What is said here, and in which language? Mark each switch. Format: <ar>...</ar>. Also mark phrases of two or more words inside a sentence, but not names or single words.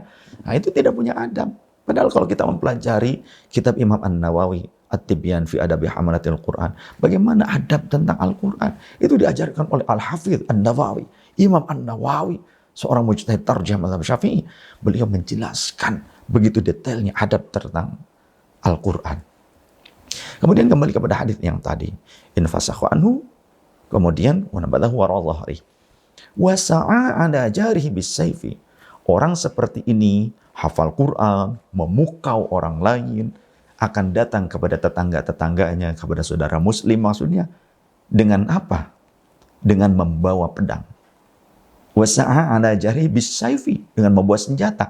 <id>Nah, itu tidak punya adab. Padahal kalau kita mempelajari kitab Imam An-Nawawi, At-Tibyan fi Adabi Hamalatil Quran, bagaimana adab tentang Al-Quran, itu diajarkan oleh Al-Hafidh An-Nawawi. Imam An-Nawawi, seorang mujtahid tarjih mazhab Syafi'i, beliau menjelaskan begitu detailnya adab tentang Al-Quran. Kemudian kembali kepada hadis yang tadi,</id> <ar>انفسخ عنه, kemudian ونبذه وراء ظهره وسعى على جاره بالسيف.</ar> <id>Orang seperti ini hafal Quran, memukau orang lain, akan datang kepada tetangga-tetangganya, kepada saudara muslim maksudnya, dengan apa? Dengan membawa pedang.</id> <ar>وسعى على جاره بالسيف,</ar> <id>dengan membawa senjata.</id>